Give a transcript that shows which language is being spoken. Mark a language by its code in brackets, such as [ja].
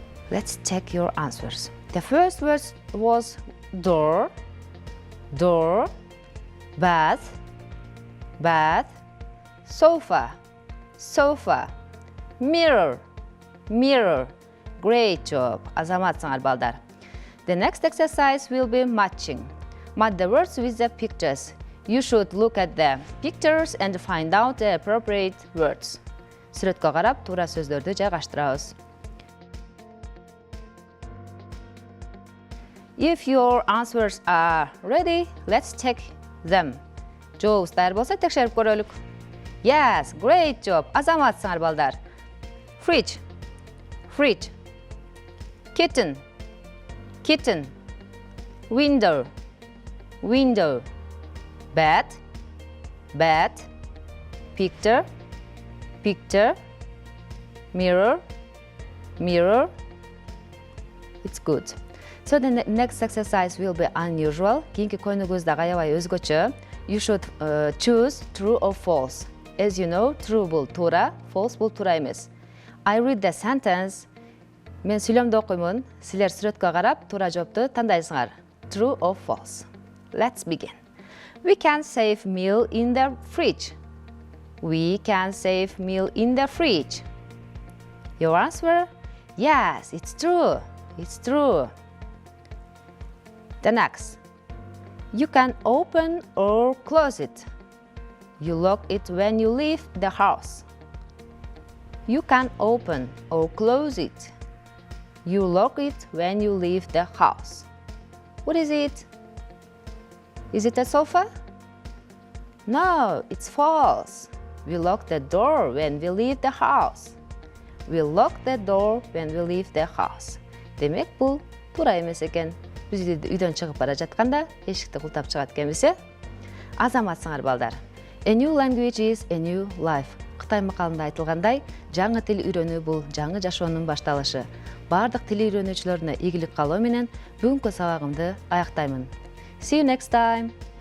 [en] Let's check your answers. The first word was door, door, bath, bath, sofa, sofa, mirror, mirror. Great job. [ky] Азаматсыңар балдар. [en] The next exercise will be matching. Match the words with the pictures. You should look at the pictures and find out the appropriate words. [ky] Сүрөткө карап, туура сөздөрдү жайгаштырабыз. [en] If your answers are ready, let's check them. [ky] Жообуз даяр болсо текшерип көрөлүк. [en] Yes, great job. [ky] Азаматсыңар балдар. Fridge, fridge. [en] Kitten, kitten. Window, window. Bed, bed. Picture, picture. Mirror, mirror. It's good. So the next exercise will be unusual. [ky] Кийинки көйнөгүбүз дагы аябай өзгөчө. [en] You should choose true or false. As you know, true [ky] бул туура, [en] false [ky] бул туура эмес. [en] I read the sentence. [ky] Мен сүйлөмдү окуймун. Силер сүрөткө карап, туура жоопту тандайсыңар. [en] True or false. Let's begin. We can save meal in the fridge. We can save meal in the fridge. Your answer? Yes, it's true. It's true. The next. You can open or close it. You lock it when you leave the house. You can open or close it. You lock it when you leave the house. What is it? Is it a sofa? No, it's false. We lock the door when we leave the house. We lock the door when we leave the house. [ky] Демек, бұл туура эмес экен. Биз үйдөн чыгып бара жатканда эшикти култап чыгат экенбиз, э? Азаматсыңар балдар. [en] A new language is a new life. [ky] Кытай макалында айтылгандай, жаңы тил үйрөнүү бул жаңы жашоонун башталышы. Бардык тил үйрөнүүчүлөрүнө ийгилик каалоо менен бүгүнкү сабагымды аяктаймын. [en] See you next time.